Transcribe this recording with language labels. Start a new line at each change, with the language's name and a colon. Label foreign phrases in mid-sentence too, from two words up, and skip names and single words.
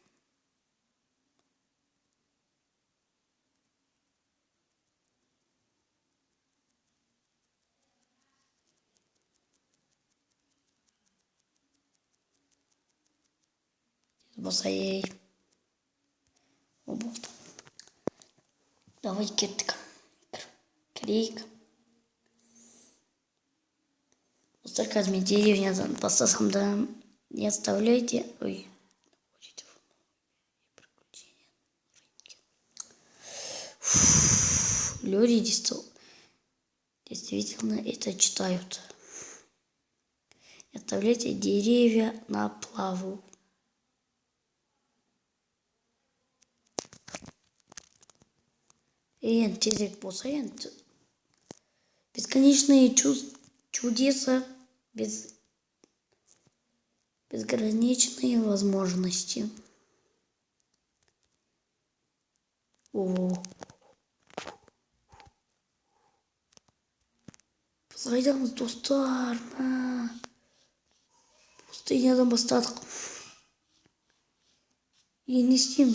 Kazakh: Басай. О, болды. Давай кеттік. Кірейік. Достар, қазір мен деревнядан бастасам да
Russian: не оставляйте.
Kazakh: Ой.
Russian: Люди действительно это читают. Не оставляйте деревья на плаву.
Kazakh: Енді тезірек болса, енді
Russian: бесконечные чудеса, безграничные возможности.
Kazakh: Қайдамыз, достар? Пустынядан бастадық. Енді не істейміз?